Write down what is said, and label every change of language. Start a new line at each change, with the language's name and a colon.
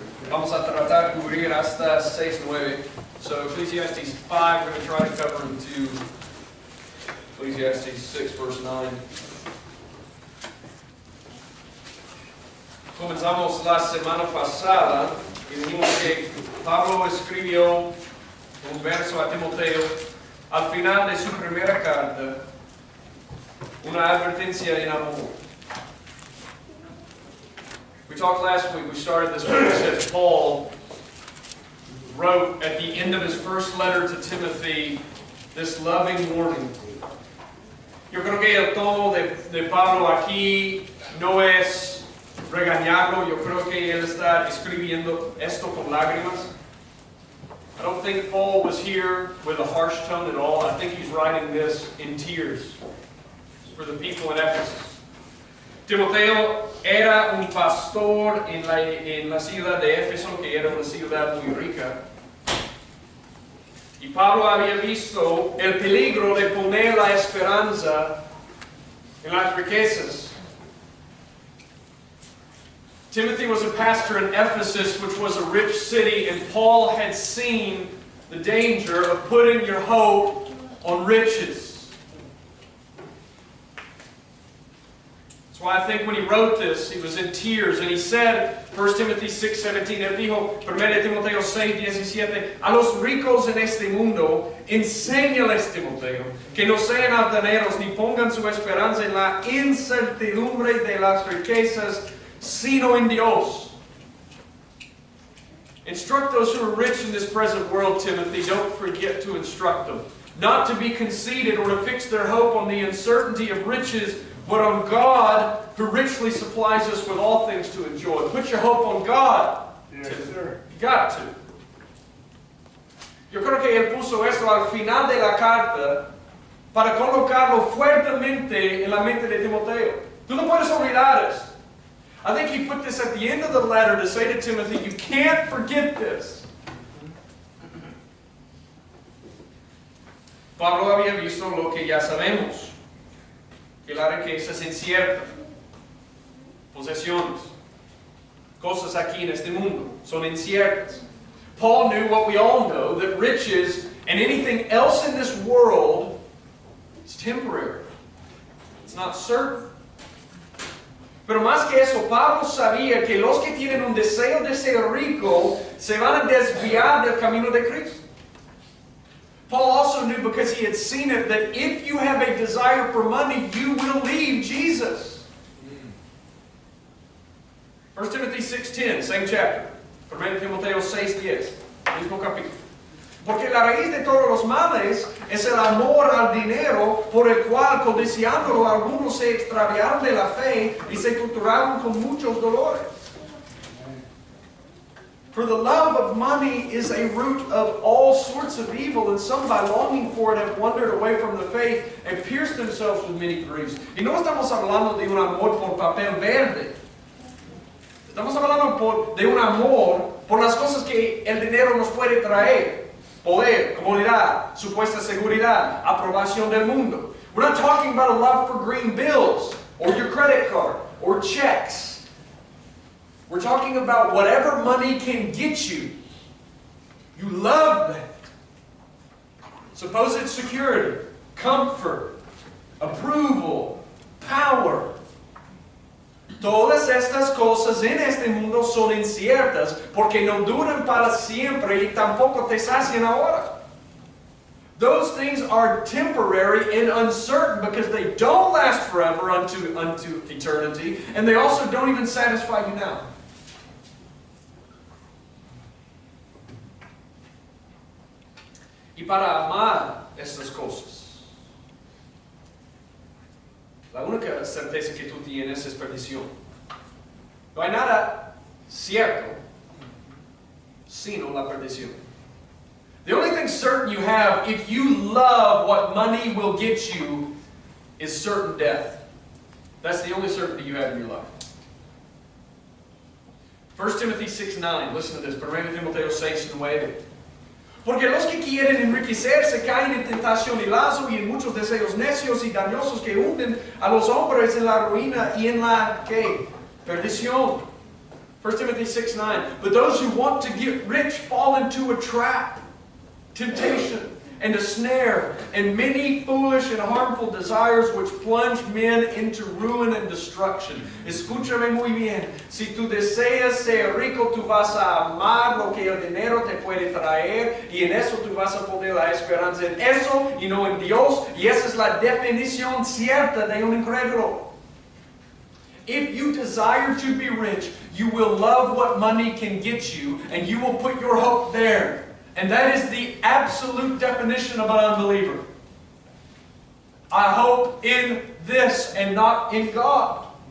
Spanish: Vamos a tratar de cubrir hasta 6:9.
English: So Ecclesiastes 5, we're going to try to cover into Ecclesiastes 6, verse 9.
Spanish: Comenzamos la semana pasada y dijimos que Pablo escribió un verso a Timoteo al final de su primera carta, una advertencia en amor.
English: We talked last week, we started this week, it says Paul wrote at the end of his first letter to Timothy this loving warning.
Spanish: Yo creo que el tono de Pablo aquí no es regañarlo, yo creo que él está escribiendo esto con lágrimas.
English: I don't think Paul was here with a harsh tone at all. I think he's writing this in tears for the people in Ephesus.
Spanish: Timoteo era un pastor en la ciudad de Éfeso, que era una ciudad muy rica. Y Pablo había visto el peligro de poner la esperanza en las riquezas.
English: Timothy was a pastor in Ephesus, which was a rich city, and Paul had seen the danger of putting your hope on riches. That's why I think when he wrote this, he was in tears, and he said, 1 Timothy 6:17,
Spanish: él dijo, 1 Timoteo 6:17, a los ricos en este mundo, enséñales, Timoteo, que no sean altaneros ni pongan su esperanza en la incertidumbre de las riquezas, sino en Dios.
English: Instruct those who are rich in this present world, Timothy. Don't forget to instruct them. Not to be conceited or to fix their hope on the uncertainty of riches, but on God, who richly supplies us with all things to enjoy. Put your hope on God. Yes, sir. You got to.
Spanish: Yo creo que él puso esto al final de la carta para colocarlo fuertemente en la mente de Timoteo. Tú no puedes olvidar esto.
English: I think he put this at the end of the letter to say to Timothy, you can't forget this.
Spanish: Pablo había visto lo que ya sabemos. Que la riqueza es incierta. Posesiones. Cosas aquí en este mundo son inciertas.
English: Paul knew what we all know, that riches and anything else in this world is temporary. It's not certain.
Spanish: Pero más que eso, Pablo sabía que los que tienen un deseo de ser rico se van a desviar del camino de Cristo.
English: Paul also knew, because he had seen it, that if you have a desire for money, you will leave Jesus. 1 Timothy 6:10, same chapter.
Spanish: 1 Timoteo 6:10, mismo capítulo. Porque la raíz de todos los males es el amor al dinero, por el cual, codiciándolo, algunos se extraviaron de la fe y se torturaron con muchos dolores.
English: For the love of money is a root of all sorts of evil, and some by longing for it have wandered away from the faith and pierced themselves with many griefs.
Spanish: Y no estamos hablando de un amor por papel verde. Estamos hablando de un amor por las cosas que el dinero nos puede traer. Poder, comodidad, supuesta seguridad, aprobación del mundo.
English: We're not talking about a love for green bills, or your credit card, or checks. We're talking about whatever money can get you. You love that. Supposed security, comfort, approval, power.
Spanish: Todas estas cosas en este mundo son inciertas porque no duran para siempre y tampoco te sacian ahora.
English: Those things are temporary and uncertain because they don't last forever unto eternity, and they also don't even satisfy you now.
Spanish: Y para amar estas cosas, la única certeza que tú tienes es perdición. No hay nada cierto sino la perdición.
English: The only thing certain you have, if you love what money will get you, is certain death. That's the only certainty you have in your life. 1 Timothy 6:9, listen to this.
Spanish: 1 Timoteo 6:9. Porque los que quieren enriquecerse caen en tentación y lazo y en muchos deseos necios y dañosos que hunden a los hombres en la ruina y en la, ¿qué? Perdición.
English: 1 Timothy 6:9. But those who want to get rich fall into a trap, temptation, and a snare, and many foolish and harmful desires which plunge men into ruin and destruction.
Spanish: Escúchame muy bien. Si tú deseas ser rico, tú vas a amar lo que el dinero te puede traer, y en eso tú vas a poner la esperanza en eso y no en Dios, y esa es la definición cierta de un incrédulo.
English: If you desire to be rich, you will love what money can get you, and you will put your hope there. And that is the absolute definition of an unbeliever. I hope in this and not in God.